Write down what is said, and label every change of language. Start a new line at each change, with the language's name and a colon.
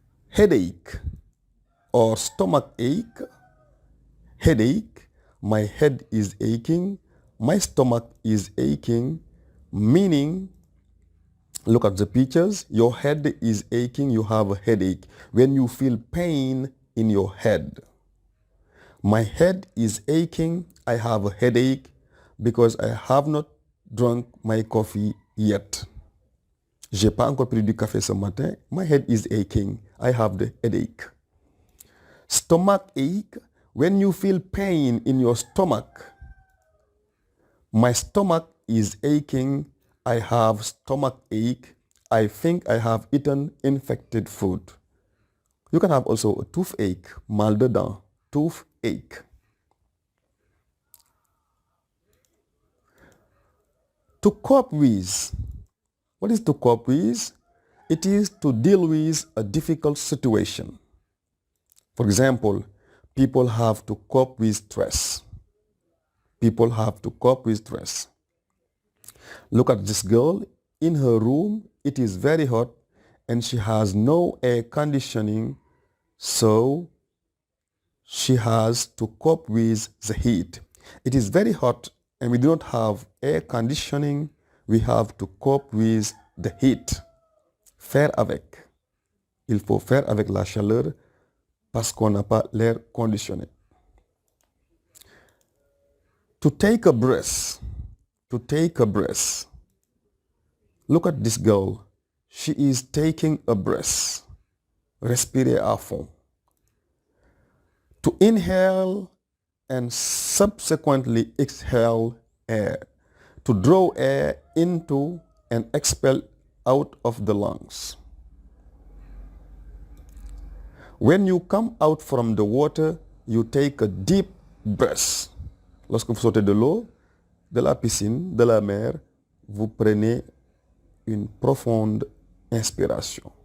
English: Headache or stomach ache. Headache, my head is aching, my stomach is aching, meaning, look at the pictures, your head is aching, you have a headache. When you feel pain in your head. My head is aching, I have a headache because I have not drunk my coffee yet.
French: J'ai pas encore pris du café ce matin.
English: My head is aching, I have the headache. Stomach ache, when you feel pain in your stomach. My stomach is aching, I have stomach ache. I think I have eaten infected food. You can have also a toothache,
French: mal de dents,
English: toothache. To cope with. What is to cope with? It is to deal with a difficult situation. For example, people have to cope with stress. People have to cope with stress. Look at this girl. In her room, it is very hot and she has no air conditioning, so she has to cope with the heat. It is very hot and we do not have air conditioning. We have to cope with the heat.
French: Faire avec. Il faut faire avec la chaleur parce qu'on n'a pas l'air conditionné.
English: To take a breath. To take a breath. Look at this girl. She is taking a breath.
French: Respirer à fond.
English: To inhale and subsequently exhale air, to draw air into and expel out of the lungs. When you come out from the water, you take a deep breath.
French: Lorsque vous sortez de l'eau, de la piscine, de la mer, vous prenez une profonde inspiration.